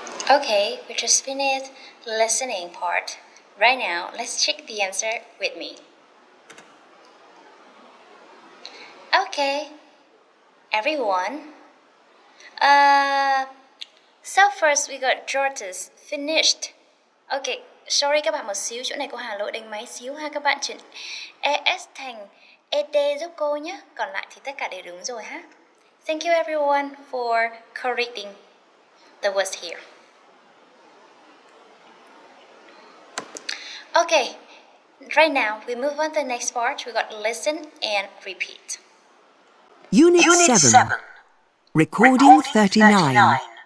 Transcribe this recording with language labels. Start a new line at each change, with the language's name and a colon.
English: Okay, we just finished the listening part. Right now, let's check the answer with me. Okay, everyone. So first we got George's finished.
Vietnamese: Okay, sorry các bạn một xíu, chỗ này cô Hà lỗi đánh máy xíu ha các bạn, chuyển ES thành ED giúp cô nhé. Còn lại thì tất cả đều đúng rồi ha.
English: Thank you everyone for correcting the words here. Okay, right now we move on to the next part. We got listen and repeat. Unit 7. Recording 39.